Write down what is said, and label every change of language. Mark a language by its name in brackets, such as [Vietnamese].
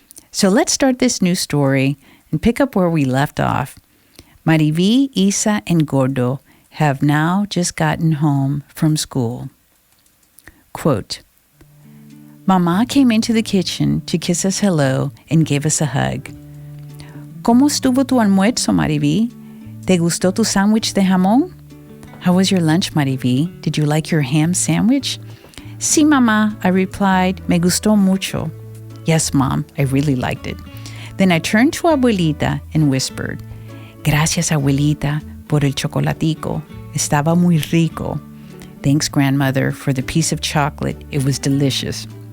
[English] So let's start this new story and pick up where we left off. MariVi, Isa, and Gordo have now just gotten home from school. Quote, Mama came into the kitchen to kiss us hello and gave us a hug. [Spanish] ¿Cómo estuvo tu almuerzo, MariVi? ¿Te gustó tu sándwich de jamón? [English] How was your lunch, MariVi? Did you like your ham sandwich? [Spanish] Sí, [English] Mama, I replied. [Spanish] Me gustó mucho. [English] Yes, Mom, I really liked it. Then I turned to Abuelita and whispered, [Spanish] Gracias, Abuelita, por el chocolatico. Estaba muy rico. [English] Thanks, Grandmother, for the piece of chocolate. It was delicious.